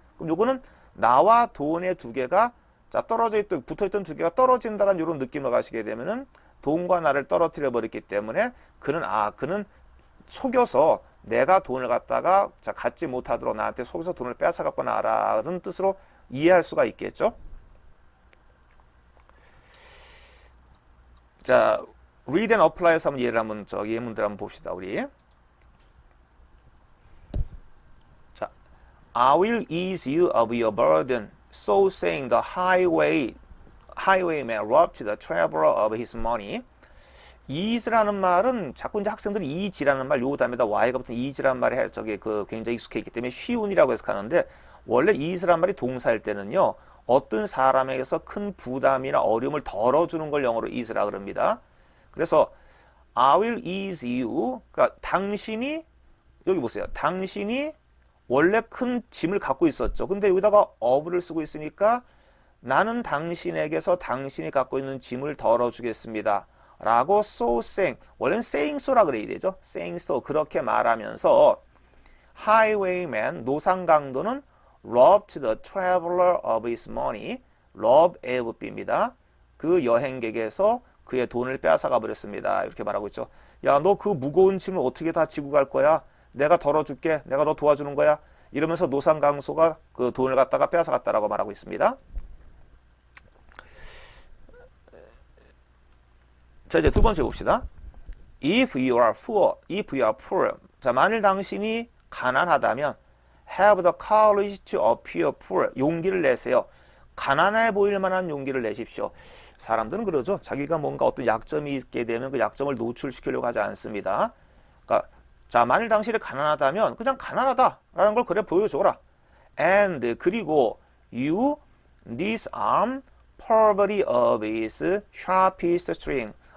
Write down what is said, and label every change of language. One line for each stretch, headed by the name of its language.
Korean: 그럼 요거는 나와 돈의 두 개가 자, 붙어있던 두 개가 떨어진다는 이런 느낌을 가시게 되면은 돈과 나를 떨어뜨려 버렸기 때문에 그는 속여서 내가 돈을 갖다가 자, 갖지 못하도록 나한테 속여서 돈을 빼앗아갔구나 라는 뜻으로 이해할 수가 있겠죠. 자,
English: read and apply
Korean: 에서 한번 예문들 한번 봅시다, 우리.
English: 자, I will ease you of your burden. So saying, the highwayman robbed the traveler of his money.
Korean: ease라는 말은 자꾸 이제 학생들이 easy라는 말, 요 다음에다 y가 붙은 easy라는 말이 굉장히 익숙해 있기 때문에 쉬운이라고 해석하는데 원래 ease라는 말이 동사일 때는요, 어떤 사람에게서 큰 부담이나 어려움을 덜어주는 걸 영어로 ease라 그럽니다. 그래서
English: I will ease you.
Korean: 그러니까 당신이 여기 보세요. 당신이 원래 큰 짐을 갖고 있었죠. 근데 여기다가 of를 쓰고 있으니까 나는 당신에게서 당신이 갖고 있는 짐을 덜어주겠습니다. 라고
English: so saying,
Korean: 원래는
English: saying so
Korean: 라 그래야 되죠.
English: saying so,
Korean: 그렇게 말하면서
English: highwayman,
Korean: 노상강도는
English: robbed the traveler of his money, rob A of B입니다.
Korean: 그 여행객에서 그의 돈을 빼앗아가 버렸습니다. 이렇게 말하고 있죠. 야, 너 그 무거운 짐을 어떻게 다 지고 갈 거야? 내가 덜어줄게. 내가 너 도와주는 거야. 이러면서 노상강소가 그 돈을 갖다가 빼앗아갔다라고 말하고 있습니다. 자, 이제 두 번째 봅시다.
English: If you are poor.
Korean: 자, 만일 당신이 가난하다면
English: have the courage to appear poor.
Korean: 용기를 내세요. 가난해 보일 만한 용기를 내십시오. 사람들은 그러죠. 자기가 뭔가 어떤 약점이 있게 되면 그 약점을 노출시키려고 하지 않습니다. 그러니까 자, 만일 당신이 가난하다면 그냥 가난하다라는 걸 그래 보여줘라.
English: And
Korean: 그리고
English: you disarm poverty of its sharpest string.